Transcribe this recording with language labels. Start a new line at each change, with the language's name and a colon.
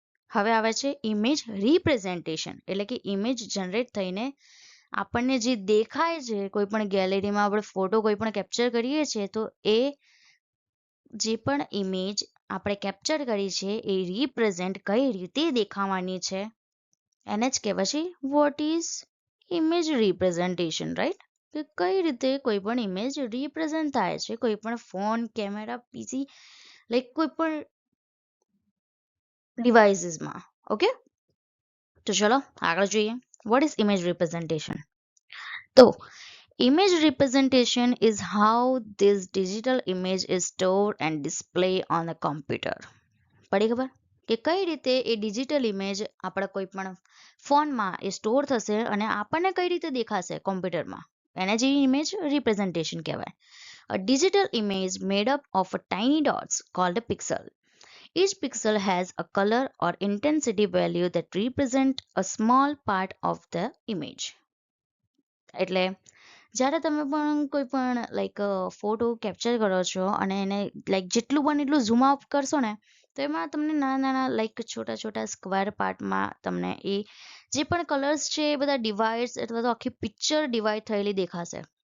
Gujarati: હવે આવે છે ઇમેજ રિપ્રેઝન્ટેશન, એટલે કે ઇમેજ જનરેટ થઈને આપણને જે દેખાય છે, કોઈ પણ ગેલેરીમાં આપણે ફોટો કોઈ પણ કેપ્ચર કરીએ છીએ તો એ જે પણ ઇમેજ આપણે કેપ્ચર કરી છે એ રિપ્રેઝેન્ટ કઈ રીતે દેખાવાની છે એને જ કહેવાય છે
English: what is image representation,
Gujarati: right? કે કઈ રીતે કોઈ પણ ઇમેજ રિપ્રેઝન્ટ થાય છે કોઈ પણ ફોન, કેમેરા, પીસી, લાઈક કોઈ પણ ડિવાઇસીસમાં. ઓકે, તો ચલો આગળ જોઈએ.
English: What is image representation? તો image representation is how this digital image is stored and displayed on the computer.
Gujarati: પડી ખબર? કે કઈ રીતે એ ડિજિટલ ઇમેજ આપણા કોઈ પણ ફોનમાં એ સ્ટોર થશે અને આપણને કઈ રીતે દેખાશે કોમ્પ્યુટરમાં, એને જે ઇમેજ રિપ્રેઝન્ટેશન કહેવાય.
English: A digital image made up of a tiny dots called a pixel. Each pixel has a color or intensity value that represent a small part of the image.
Gujarati: એટલે જ્યારે તમે પણ કોઈ પણ લાઈક ફોટો કેપ્ચર કરો છો અને એને લાઈક જેટલું બને એટલું ઝૂમ આઉટ કરશો ને તો એમાં તમને નાના નાના લાઈક
Hindi: છોટા છોટા
Gujarati: સ્ક્વેર પાર્ટમાં તમને એ જે પણ કલર્સ છે એ બધા ડિવાઇડ્સ અથવા તો આખી પિક્ચર ડિવાઈડ થયેલી દેખાશે.